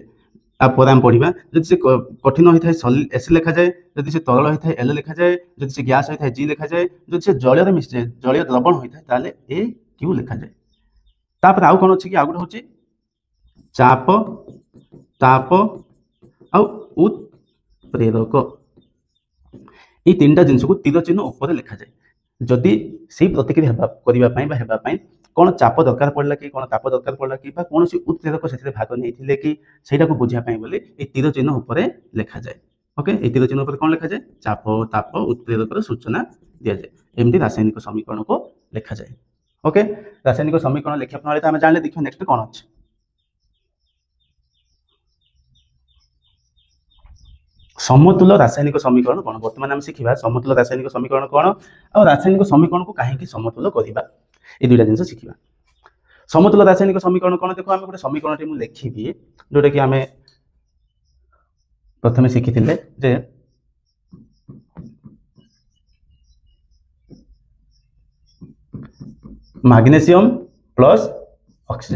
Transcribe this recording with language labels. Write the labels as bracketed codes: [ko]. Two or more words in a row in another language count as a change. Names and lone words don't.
[or] ତାପରେ ଆମେ ପଢ଼ିବା, ଯଦି ସେ କଠିନ ହୋଇଥାଏ ଏସ୍ ଲେଖାଯାଏ, ଯଦି ସେ ତରଳ ହୋଇଥାଏ ଏଲ୍ ଲେଖାଯାଏ, ଯଦି ସେ ଗ୍ୟାସ୍ ହୋଇଥାଏ ଜି ଲେଖାଯାଏ, ଯଦି ସେ ଜଳରେ ମିଶିଯାଏ, ଜଳୀୟ ଦ୍ରବଣ ହୋଇଥାଏ ତାହେଲେ ଏ କ୍ୟୁ ଲେଖାଯାଏ। ତାପରେ ଆଉ କ'ଣ ଅଛି କି? ଆଉ ଗୋଟେ ହେଉଛି ଚାପ, ତାପ ଆଉ ଉତ୍ପ୍ରେରକ। [bn] এই তিনটা [or] ଜିନିଷକୁ ତୀର ଚିହ୍ନ ଉପରେ ଲେଖାଯାଏ। ଯଦି ସେଇ ପ୍ରତିକ୍ରିୟା କରିବା ପାଇଁ ବା ହେବା ପାଇଁ କ'ଣ ଚାପ ଦରକାର ପଡ଼ିଲା କି, କ'ଣ ତାପ ଦରକାର ପଡ଼ିଲା କି, ବା କୌଣସି ଉତ୍ପ୍ରେରକ ସେଥିରେ ଭାଗ ନେଇଥିଲେ କି, ସେଇଟାକୁ ବୁଝିବା ପାଇଁ ବୋଲି এই ତୀର ଚିହ୍ନ ଉପରେ ଲେଖାଯାଏ। ଓକେ, এই ତୀର ଚିହ୍ନ ଉପରେ କ'ଣ ଲେଖାଯାଏ? ଚାପ, ତାପ, ଉତ୍ପ୍ରେରକର ସୂଚନା ଦିଆଯାଏ। ଏମିତି ରାସାୟନିକ ସମୀକରଣକୁ ଲେଖାଯାଏ। ଓକେ, ରାସାୟନିକ ସମୀକରଣ ଲେଖିବା ପ୍ରଣାଳୀ ଆମେ ଜାଣିଲେ। ଦେଖିବା ନେକ୍ସଟ କ'ଣ ଅଛି। ସମତୁଲ ରାସାୟନିକ ସମୀକରଣ କ'ଣ? ବର୍ତ୍ତମାନ ଆମେ ଶିଖିବା ସମତୁଲ ରାସାୟନିକ ସମୀକରଣ କ'ଣ ଆଉ ରାସାୟନିକ ସମୀକରଣକୁ କାହିଁକି ସମତୁଲ କରିବା। [bn] এই দুইটা [or] ଜିନିଷ ଶିଖିବା। ସମତୁଲ ରାସାୟନିକ ସମୀକରଣ କ'ଣ? ଦେଖ, ଆମେ ଗୋଟେ ସମୀକରଣଟି ମୁଁ ଲେଖିବି ଯୋଉଟାକି ଆମେ ପ୍ରଥମେ ଶିଖିଥିଲେ ଯେ ମାଗ୍ନେସିୟମ ପ୍ଲସ୍ ଅକ୍ସିଜେନ।